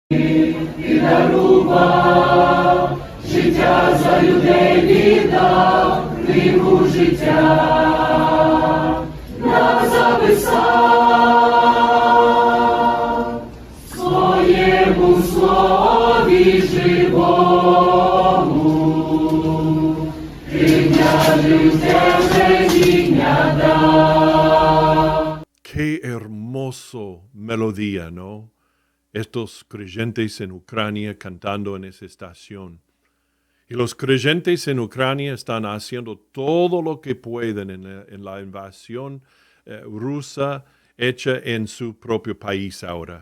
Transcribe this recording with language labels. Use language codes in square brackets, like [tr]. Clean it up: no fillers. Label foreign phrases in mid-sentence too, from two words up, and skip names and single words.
[uk] і дарував, життя за людей віддав, книгу життя нам записав, в своєму слові живому, прийняли тебе дня дав. [es] Qué hermoso melodía, ¿no? Estos creyentes en Ucrania cantando en esa estación. Y los creyentes en Ucrania están haciendo todo lo que pueden en la invasión rusa hecha en su propio país ahora.